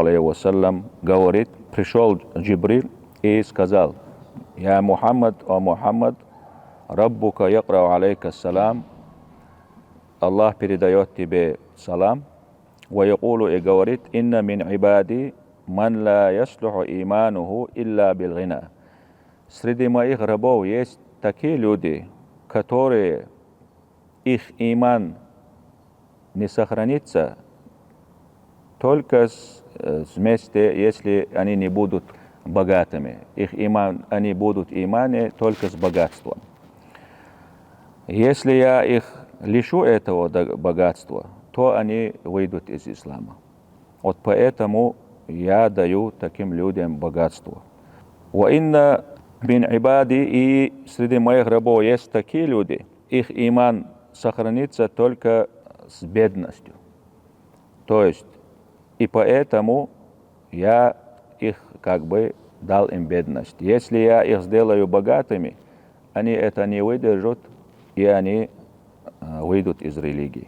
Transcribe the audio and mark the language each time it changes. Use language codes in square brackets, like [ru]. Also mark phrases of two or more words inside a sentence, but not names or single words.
[ar] عليه وسلم, [ru] говорит: пришел Джибриль и сказал: «Я Мухаммад, о Мухаммад, [ar] ربك يقرأ عليك سلام». [ru] Аллах передает тебе салам. [ar] و يقول, [ru] и говорит: [ar] «إن من عبادي من لا يصلح إيمانه إلا بالغنى». [ru] Среди моих рабов есть такие люди, которые их иман не сохранится только вместе, если они не будут богатыми. Они будут имане только с богатством. Если я их лишу этого богатства, то они выйдут из ислама. Вот поэтому я даю таким людям богатство. [ar] و إن من عبادي, [ru] и среди моих рабов есть такие люди, их иман сохранится только с бедностью. То есть, и поэтому я их дал им бедность. Если я их сделаю богатыми, они это не выдержат, и они выйдут из религии.